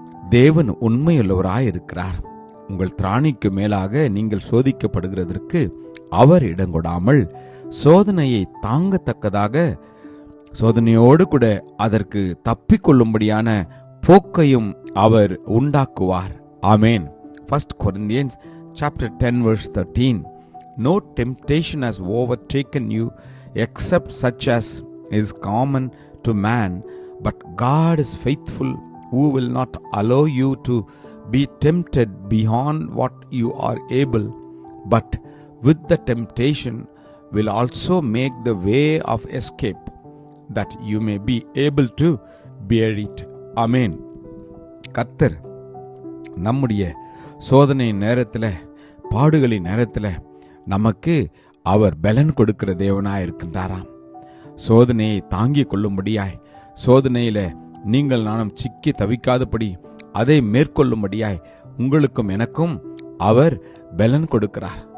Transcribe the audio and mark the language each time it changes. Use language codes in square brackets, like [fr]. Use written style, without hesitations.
[ta] தேவன் உண்மையுள்ளவராயிருக்கிறார். உங்கள் திராணிக்கு மேலாக நீங்கள் சோதிக்கப்படுகிறதற்கு அவர் இடங்கொடாமல் சோதனையை தாங்கத்தக்கதாக சோதனையோடு கூட அதற்கு தப்பிக்கொள்ளும்படியான போக்கையும் அவர் உண்டாக்குவார். [en] ஆமேன். 1 Corinthians chapter 10 verse 13. No temptation has overtaken you except such as is common to man, but God is faithful, who will not allow you to be tempted beyond what you are able, but with the temptation will also make the way of escape, that you may be able to bear it. Amen. [ta] கர்த்தர் நம்முடைய சோதனை நேரத்தில், பாடுகளின் நேரத்தில் நமக்கு அவர் பலன் கொடுக்கிற தேவனாய் இருக்கின்றாராம். சோதனையை தாங்கிக் கொள்ளும்படியாய், சோதனையில நீங்கள் நானும் சிக்கி தவிக்காதபடி அதை மேற்கொள்ளும்படியாய் உங்களுக்கும் எனக்கும் அவர் பலன் கொடுக்கிறார்.